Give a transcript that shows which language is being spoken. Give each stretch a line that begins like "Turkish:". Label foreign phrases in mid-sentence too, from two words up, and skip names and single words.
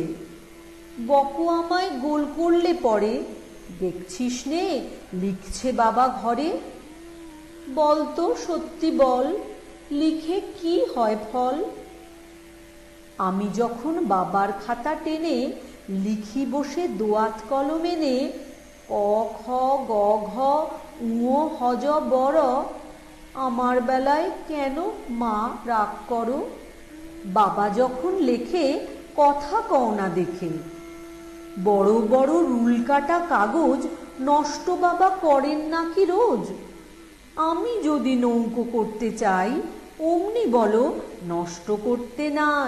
Bangla: বকো আমায় গোল করলে পরে, দেখছিস নে লিখছে বাবা ঘরে। বলতো সত্যি বল, লিখে কি হয় ফল। আমি যখন বাবার খাতা টেনে লিখি বসে দোয়াত কলম এনে, ক খ গ ঘ ঙ হ য বড়, আমার বেলায় কেন মা রাগ করো। বাবা যখন লেখে কথা কও না দেখে। বড় বড় রুল কাটা কাগজ নষ্ট বাবা করেন নাকি রোজ। আমি যদি নৌকো করতে চাই, অমনি বলো নষ্ট করতে নাই।